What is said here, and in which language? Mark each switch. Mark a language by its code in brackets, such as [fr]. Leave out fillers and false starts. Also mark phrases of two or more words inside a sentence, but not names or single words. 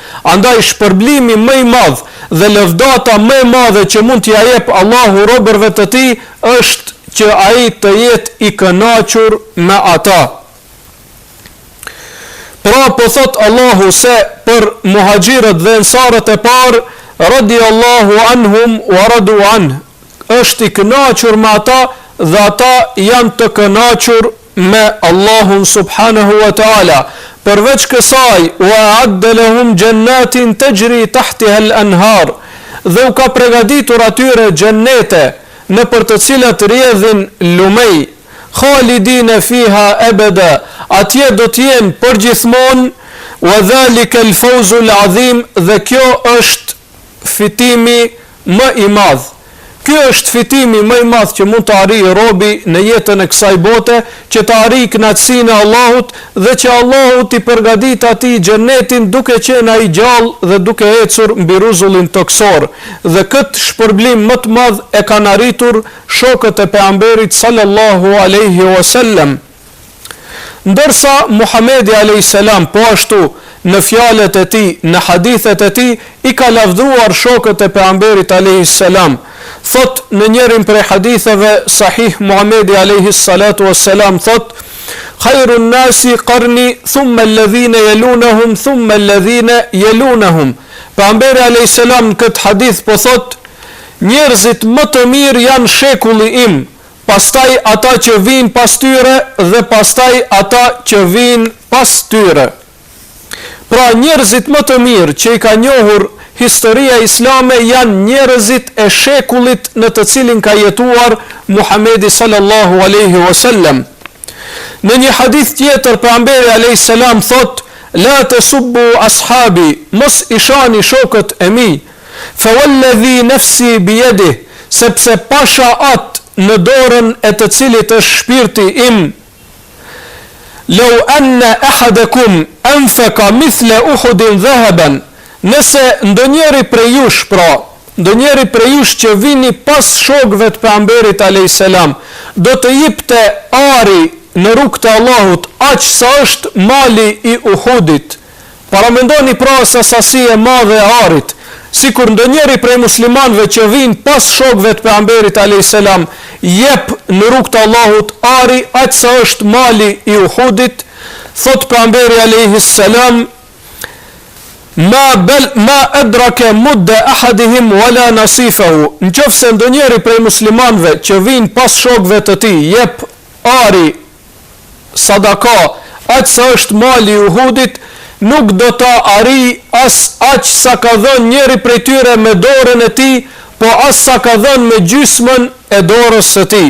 [sq] Andaj shpërblimi më i madh dhe lëvdata më e madhe që mund t'ia jep Allahu robërve të tij është që ai të jetë i kënaqur me ata. Pra po thot Allahu se për muhajirët dhe ansarët e parë, [ar] رضي الله عنهم ورضوا عن, [sq] është i kënaqur me ata dhe ata janë të kënaqur me Allahun [ar] سبحانه وتعالى. [sq] Përveç kësaj, [ar] وأعد لهم جنات تجري تحتها الأنهار, [sq] dhe u ka përgatitur atyre xhennete në për të cilat rrjedhin lumej, [ar] خالدين فيها أبدا, [sq] atje do të jenë përgjithmonë, [ar] وذلك الفوز العظيم, [sq] dhe kjo është fitimi më i madh. Ky është fitimi më i madh që mund të arrijë robi në jetën e kësaj bote, që të arrijë kënaqësinë e Allahut dhe që Allahu t'i përgatit atij xhenetin duke qenë ai gjallë dhe duke ecur mbi rrezullin toksor. Dhe këtë shpërblim më të madh e kanë arritur shokët e pejgamberit [ar] صلى الله عليه وسلم. [sq] Ndërsa Muhamedi [ar] عليه السلام [sq] po ashtu në fjalët e tij, në hadithet e tij, i ka lavdruar shokët e pejgamberit [ar] عليه السلام. [sq] Thot në njërin prej haditheve sahih, Muhamedi [ar] عليه الصلاة والسلام [sq] thot: [ar] خير الناس قرني ثم الذين يلونهم ثم الذين يلونهم. [sq] Pejgamberi [ar] عليه السلام [sq] në këtë hadith po thot: njerëzit më të mirë janë shekulli im, pastaj ata që vinë pas tyre dhe pastaj ata që vinë pas tyre. Pra njerëzit më të mirë që i ka njohur historia islame janë njerëzit e shekullit në të cilin ka jetuar Muhamedi [ar] صلى الله عليه وسلم. [sq] Në një hadith tjetër pejgamberi [ar] عليه السلام [sq] thot: [ar] "لا تسبوا أصحابي", [sq] mos i shani shokët e mi, [ar] فوالذي نفسي بيده, [sq] sepse pasha atë në dorën e të cilit është shpirti im. [ar] "لو أن أحدكم أنفق مثل أحد ذهبا", [sq] nëse ndonjëri prej jush, ndonjëri prej jush që vini pas shokëve të pejgamberit [ar] عليه السلام, [sq] do të jepte ari në rrugt të Allahut aq sa është mali i Uhudit. Paramendoni pra sa sasi e madhe e arit, sikur ndonjëri prej muslimanëve që vinë pas shokëve të pejgamberit [ar] عليه السلام [sq] jep në rrugt të Allahut ari aq sa është mali i Uhudit, thot pejgamberi [ar] عليه السلام: ما أدرك مد أحدهم ولا نصيفه. [sq] Nëse ndonjëri prej muslimanëve që vinë pas shokëve të tij jep ari sadaka aq sa është mali i Uhudit, nuk do ta arrijë as aq sa ka dhënë njëri prej tyre me dorën e tij, po as sa ka dhënë me gjysmën e dorës së tij.